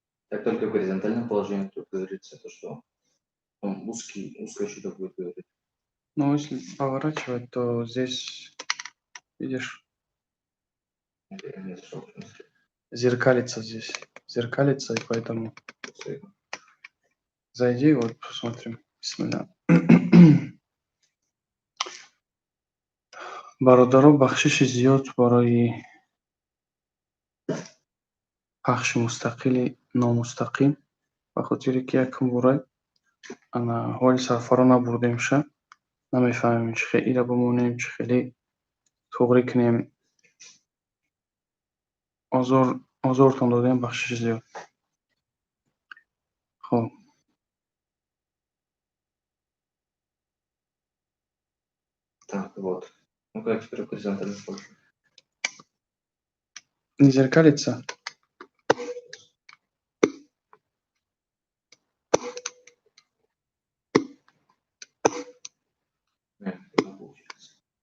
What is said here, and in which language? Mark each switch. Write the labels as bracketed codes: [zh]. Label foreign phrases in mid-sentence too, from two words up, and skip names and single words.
[ru] Так только в горизонтальном положении тут говорится, то что он узкий щиток будет говорить. Но если поворачивать, то здесь, видишь, Я не зашел, в принципе. зеркалится здесь. Зеркалится, и поэтому зайди, вот посмотрим. Бисмилля. [tg] Бародаро бахшиши зиёд барои пахши мустақили номустақим ба хотире ки якум бора ана ҳоли сарфаро набурдем ша намефаҳмем чӣ хелиро бимонем, чӣ хеле туғрӣ кунем. Озортон додем бахшиши зиёд. Хоб. [ru] Так, вот. Ну как теперь в горизонтальном положении? Не зеркалится? Нет, не получается.